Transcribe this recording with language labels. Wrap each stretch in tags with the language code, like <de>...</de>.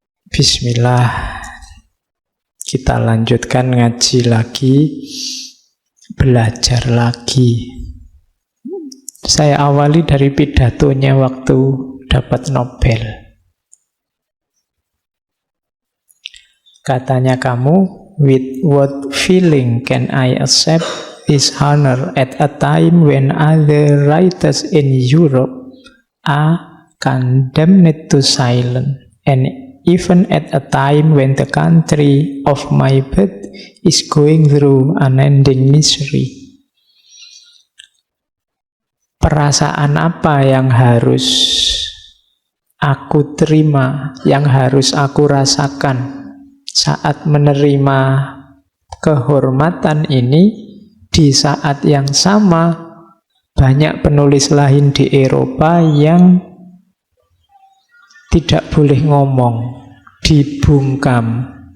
<id>Bismillah. Kita lanjutkan ngaji lagi, belajar lagi. Saya awali dari pidatonya waktu dapat Nobel. Katanya kamu,</id> <en>with what feeling can I accept this honor at a time when other writers in Europe are condemned to silence, and even at a time when the country of my birth is going through unending misery.</en> <id>Perasaan apa yang harus aku terima, yang harus aku rasakan saat menerima kehormatan ini, di saat yang sama banyak penulis lain di Eropa yang tidak boleh ngomong, dibungkam.</id>